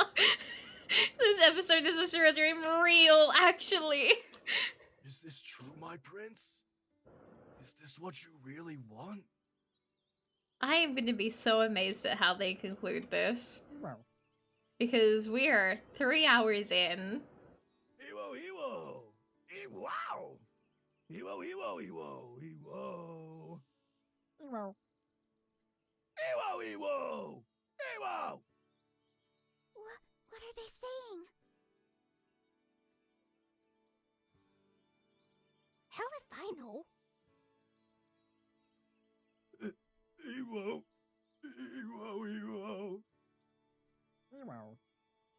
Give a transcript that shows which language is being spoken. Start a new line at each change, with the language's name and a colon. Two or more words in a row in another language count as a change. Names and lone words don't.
English: This episode is a surreal dream real, actually. Is this true, my prince? Is this what you really want? I am going to be so amazed at how they conclude this. Because we are 3 hours in. Ewo, ewo! Ewow! Ewo, ewo, ewo, ewo! Ewo. Ewo, ewo! Ewo! What are they saying? Hell if I know. Ewo! Ewo, ewo! Ewo.